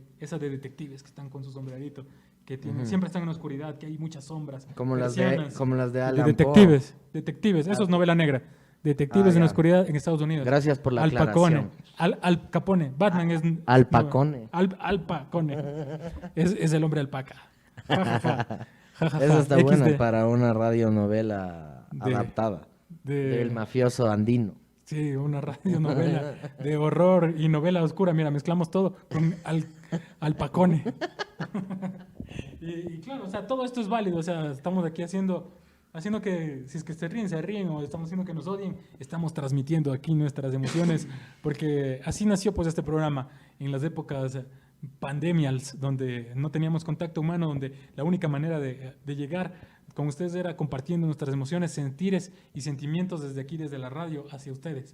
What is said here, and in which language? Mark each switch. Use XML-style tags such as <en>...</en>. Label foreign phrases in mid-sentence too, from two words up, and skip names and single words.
<es>Esa de detectives que están con su sombrerito, que tienen, Ujú. siempre están en la oscuridad, que hay muchas sombras. Como las de De Alan detectives, detectives, eso es novela negra. Detectives en la ya. oscuridad en Estados Unidos. Gracias por la Al Pacone, aclaración. Al Capone. Batman es... Al Pacone. Al Pacone. Es el hombre alpaca. Ja, ja, ja. Ja, ja, Esa ja. está XD. buena para una radionovela De- adaptada de- del mafioso andino. Sí, una radionovela de horror y novela oscura. Mira, mezclamos todo con Al Pacone. Y claro, o sea, todo esto es válido. O sea, estamos aquí haciendo que, si es que se ríen, o estamos haciendo que nos odien, estamos transmitiendo aquí nuestras emociones, porque así nació pues este programa, en las épocas pandemials, donde no teníamos contacto humano, donde la única manera de llegar con ustedes era compartiendo nuestras emociones, sentires y sentimientos desde aquí, desde la radio, hacia ustedes.</es>